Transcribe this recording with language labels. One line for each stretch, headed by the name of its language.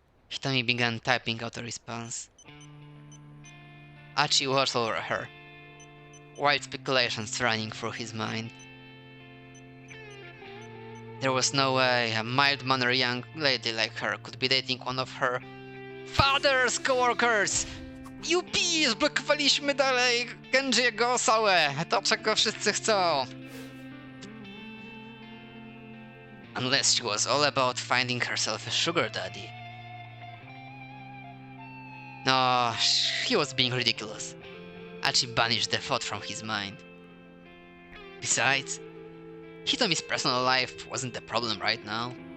English: Hitomi began typing out a response. Achi watched over her, wild speculations running through his mind. There was no way a mild-mannered young lady like her could be dating one of her father's coworkers!
Polish: Jupi! Zblokowaliśmy dalej Genjiego Osałę! To, czego wszyscy chcą!
English: Unless she was all about finding herself a sugar daddy. No, he was being ridiculous. Achi banished the thought from his mind. Besides, Hitomi's personal life wasn't the problem right now.